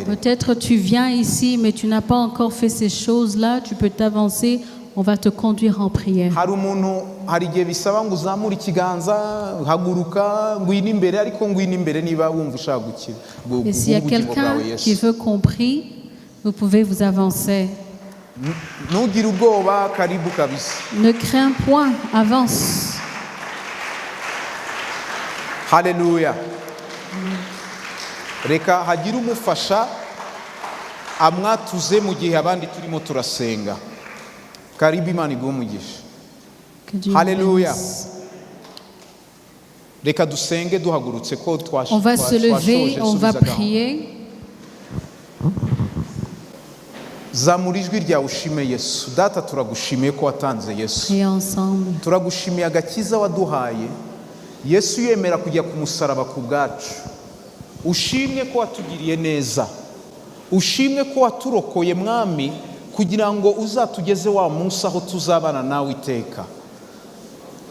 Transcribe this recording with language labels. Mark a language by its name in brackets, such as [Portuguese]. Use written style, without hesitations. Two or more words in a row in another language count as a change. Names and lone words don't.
[French] Peut-être tu viens ici, mais tu n'as pas encore fait ces choses-là, tu peux t'avancer, on va te conduire en prière. [Kinyarwanda] hari umuntu, hari igihe bisaba ngo uzamure ikiganza, haguruka, ngwino imbere, ariko ngwino imbere niba wumva ushaka gukira [French] Et s'il y a [Kinyarwanda] ubugingo [French] quelqu'un [Kinyarwanda] bwawe [French] qui [Kinyarwanda] yesu. [French] veut qu'on prie, vous pouvez vous avancer. [Kinyarwanda] ntugire ubwoba, [Swahili] karibu kabisa. [French] Ne crains point, avance. [Kinyarwanda] haleluya. reka hagire umufasha amwatuze mu gihe abandi turimo turasenga. karibu, imana iguhe umugisha. [French] Que Dieu Alléluia. bénisse. [Kinyarwanda] reka dusenge duhagurutse ko [French] On va se lever, on va [Kinyarwanda] subiza gahunda. [French] prier. [Kinyarwanda] zamura ijwi ryawe ushime yesu. data, turagushimiye ko watanze yesu, [French] Prier ensemble. [Kinyarwanda] turagushimiye agakiza waduhaye yesu, yemera kujya ku musaraba ku bwacu. ushimwe ko watugiriye neza, ushimwe ko waturokoye mwami, kugira ngo uzatugeze wa munsi aho tuzabana nawe iteka.